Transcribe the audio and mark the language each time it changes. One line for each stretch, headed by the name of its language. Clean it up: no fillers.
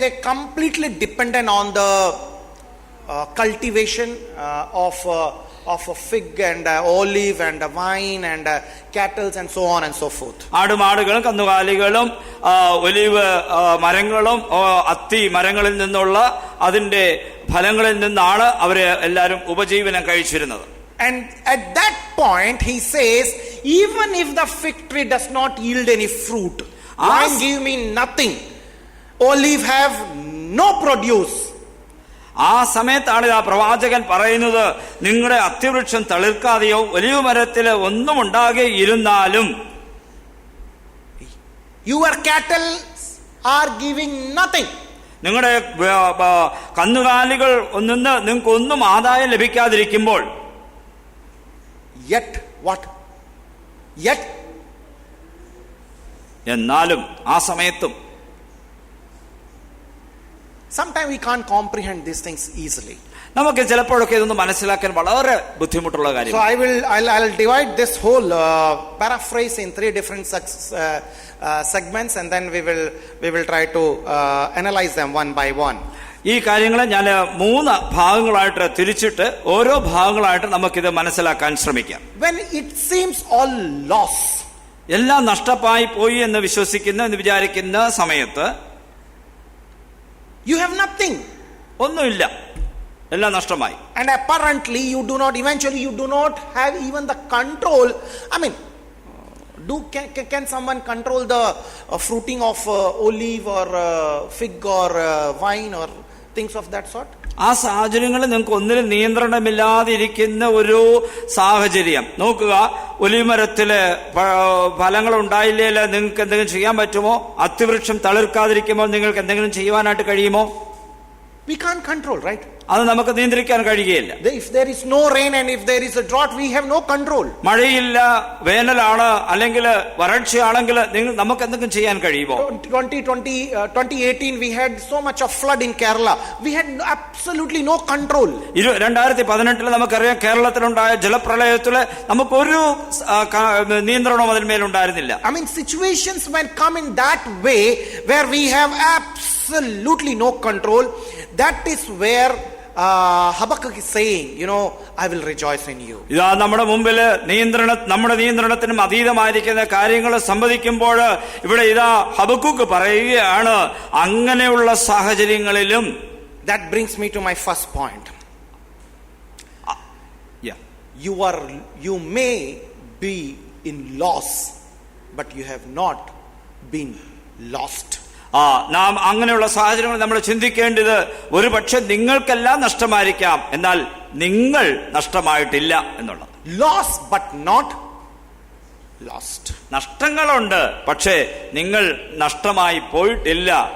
English: They completely dependent on the cultivation of a fig and olive and wine and cattle and so on and so forth.
Malayalam: ആടുമാടുകളും കന്നുകാലികളും olive മരങ്ങളും അത്തി മരങ്ങളിൽ നിന്നുള്ള അതിന്റെ ഫലങ്ങളിൽ നിന്നാണ് അവര് എല്ലാവരും ഉപജീവനം കഴിച്ചിരുന്നത്.
English: And at that point he says, even if the fig tree does not yield any fruit, wine give me nothing, olive have no produce.
Malayalam: ആ സമയത്താണ് ആ പ്രവാചകൻ പറയുന്നത്, നിങ്ങളുടെ അത്തിവൃക്ഷം തളിർക്കാതെയോ ഒലിവ് മരത്തില് ഒന്നും ഉണ്ടാകെയിരുന്നാലും
English: your cattle are giving nothing.
Malayalam: നിങ്ങളുടെ കന്നുകാലികൾ നിന്ന് നിങ്ങൾക്ക് ഒന്നും ആദായം ലഭിക്കാതിരിക്കുമ്പോൾ
English: yet what? Yet
Malayalam: എന്നാലും ആ സമയത്തും
English: sometimes we can't comprehend these things easily.
Malayalam: നമുക്ക് ചിലപ്പോഴൊക്കെ ഇതൊന്നും മനസ്സിലാക്കാൻ വളരെ ബുദ്ധിമുട്ടുള്ള കാര്യം.
English: So I'll divide this whole paraphrase in 3 different segments and then we will try to analyze them one by one.
Malayalam: ഈ കാര്യങ്ങളെ ഞാൻ 3 ഭാഗങ്ങളായിട്ട് തിരിച്ചിട്ട് ഓരോ ഭാഗങ്ങളായിട്ട് നമുക്കിത് മനസ്സിലാക്കാൻ ശ്രമിക്കാം.
English: When it seems all loss,
Malayalam: എല്ലാം നഷ്ടമായി പോയി എന്ന് വിചാരിക്കുന്ന സമയത്ത്
English: you have nothing.
Malayalam: ഒന്നുമില്ല, എല്ലാം നഷ്ടമായി.
English: And apparently you do not have even the control. I mean, can someone control the fruiting of olive or fig or wine or things of that sort?
Malayalam: ആ സാഹചര്യങ്ങളിൽ നിങ്ങൾക്ക് ഒന്നിനും നിയന്ത്രണമില്ലാതെ ഇരിക്കുന്ന ഒരു സാഹചര്യം നോക്കുക. ഒലിമരത്തില് ഫലങ്ങൾ ഉണ്ടായില്ലേ, നിങ്ങൾക്ക് എന്തെങ്കിലും ചെയ്യാൻ പറ്റുമോ? അത്തിവൃക്ഷം തളിർക്കാതിരിക്കുമ്പോൾ നിങ്ങൾക്ക് എന്തെങ്കിലും ചെയ്യുവാനായിട്ട് കഴിയുമോ?
English: We can't control, right?
Malayalam: അത് നമുക്ക് നിയന്ത്രിക്കാൻ കഴിയുകയില്ല.
English: If there is no rain and if there is a drought, we have no control.
Malayalam: മഴയില്ല, വേനലാണ്, അല്ലെങ്കിൽ വരൾച്ചയാണെങ്കിൽ നമുക്ക് എന്തെങ്കിലും ചെയ്യാൻ കഴിയുമോ?
English: 2018 we had so much of flood in Kerala. We had absolutely no control.
Malayalam: 2018 നമുക്കറിയാം കേരളത്തിലുണ്ടായ ജലപ്രളയത്തില് നമുക്കൊരു നിയന്ത്രണവും അതിന്മേലുണ്ടായിരുന്നില്ല.
English: I mean, situations when come in that way where we have absolutely no control, that is where Habakkuk is saying, I will rejoice in you.
Malayalam: ഇതാ നമ്മുടെ മുമ്പില് നമ്മുടെ നിയന്ത്രണത്തിനും അതീതമായിരിക്കുന്ന കാര്യങ്ങൾ സംഭവിക്കുമ്പോൾ ഇവിടെ ഇതാ ഹബക്കൂക്ക് പറയുകയാണ്, അങ്ങനെയുള്ള സാഹചര്യങ്ങളിലും.
English: That brings me to my first point. You may be in loss, but you have not been lost.
Malayalam: നാം അങ്ങനെയുള്ള സാഹചര്യങ്ങൾ നമ്മൾ ചിന്തിക്കേണ്ടത്, ഒരു പക്ഷെ നിങ്ങൾക്കെല്ലാം നഷ്ടമായിരിക്കാം, എന്നാൽ നിങ്ങൾ നഷ്ടമായിട്ടില്ല എന്നുള്ളത്.
English: Loss but not lost.
Malayalam: നഷ്ടങ്ങളുണ്ട്, പക്ഷേ നിങ്ങൾ നഷ്ടമായി പോയിട്ടില്ല.